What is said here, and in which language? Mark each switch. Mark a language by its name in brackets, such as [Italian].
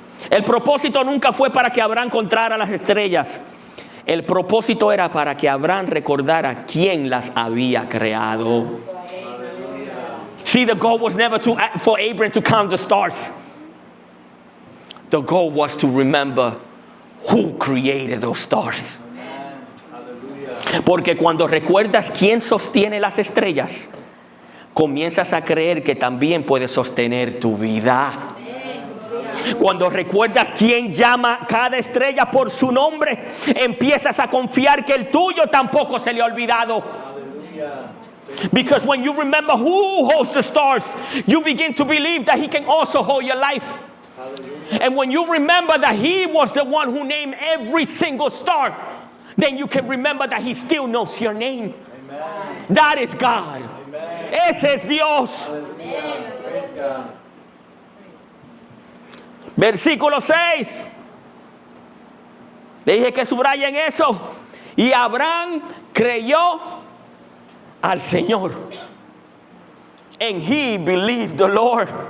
[Spanish] El propósito nunca fue para que Abraham encontrara las estrellas. El propósito era para que Abraham recordara quién las había creado. [English] See, the goal was never for Abraham to count the stars. The goal was to remember who created those stars. [Spanish] Porque cuando recuerdas quién sostiene las estrellas, comienzas a creer que también puedes sostener tu vida. Cuando recuerdas quién llama cada estrella por su nombre, empiezas a confiar que el tuyo tampoco se le ha olvidado. [English] Because when you remember who holds the stars, you begin to believe that He can also hold your life. And when you remember that He was the one who named every single star, then you can remember that He still knows your name. Amen. That is God. Amen. [Spanish] Ese es Dios. [English] Amen. [Spanish] Versículo 6. Le dije que subrayen eso. Y Abraham creyó al Señor. [English] And he believed the Lord.